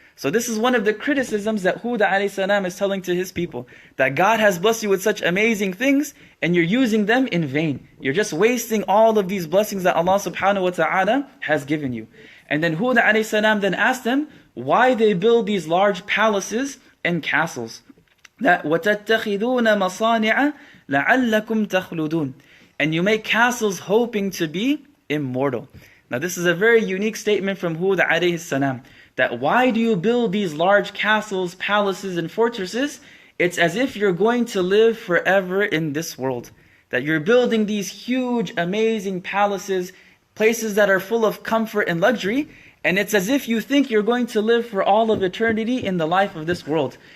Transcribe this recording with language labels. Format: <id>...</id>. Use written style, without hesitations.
<en>So this is one of the criticisms that Hud alayhi salam is telling to his people. That God has blessed you with such amazing things and you're using them in vain. You're just wasting all of these blessings that Allah subhanahu wa ta'ala has given you. And then Hud alayhi salam then asked them why they build these large palaces and castles.</en> <ar>That وَتَتَّخِذُونَ مَصَانِعَ لَعَلَّكُمْ تَخْلُدُونَ.</ar> <en>And you make castles hoping to be immortal. Now this is a very unique statement from Hud alayhi salam. That why do you build these large castles, palaces and fortresses? It's as if you're going to live forever in this world. That you're building these huge, amazing palaces, places that are full of comfort and luxury, and it's as if you think you're going to live for all of eternity in the life of this world.</en>